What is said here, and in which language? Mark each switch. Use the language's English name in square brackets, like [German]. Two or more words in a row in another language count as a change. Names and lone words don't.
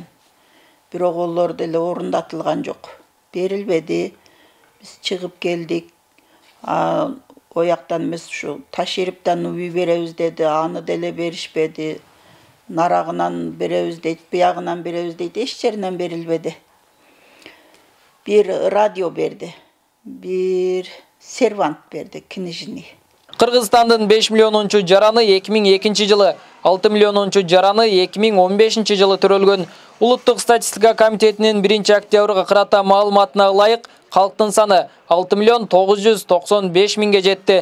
[Kyrgyz] Бирок олор деле орундатылган жок. Берилбеди. Биз чыгып келдик. Ояктан эмес ушу Ташериптен үй беребиз деди, аны деле беришпеди. Нарагынан беребиз дейт, буягынан беребиз дейт, эч жеринен берилбеди. Бир радио берди, бир сервант берди, [Russian] knижный. [Kyrgyz] Кыргызстандын 5 миллионунчу жараны 2002 жылы, 6 миллионунчу жараны 2015 жылы төрөлгөн. Улуттук статистика комитетинин 1-октябрга кырата маалыматына ылайык, калктын саны 6 миллион 995 миңге жетти.